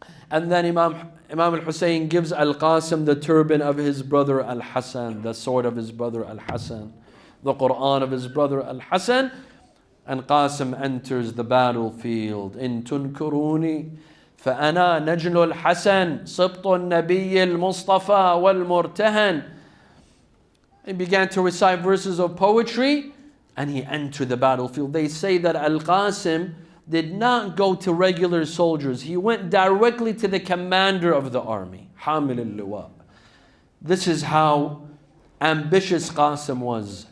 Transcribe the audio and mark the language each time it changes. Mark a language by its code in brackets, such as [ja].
[en] And then Imam al-Hussein gives Al-Qasim the turban of his brother Al-Hasan, the sword of his brother Al-Hasan, the Quran of his brother Al-Hasan. And Qasim enters the battlefield. [ar] In tunkuruni فأنا نجل الحسن سبط النبي المصطفى والمرتهن. [en] He began to recite verses of poetry and he entered the battlefield. They say that Al-Qasim did not go to regular soldiers. He went directly to the commander of the army, Hamil al-Liwa. This is how ambitious Qasim was.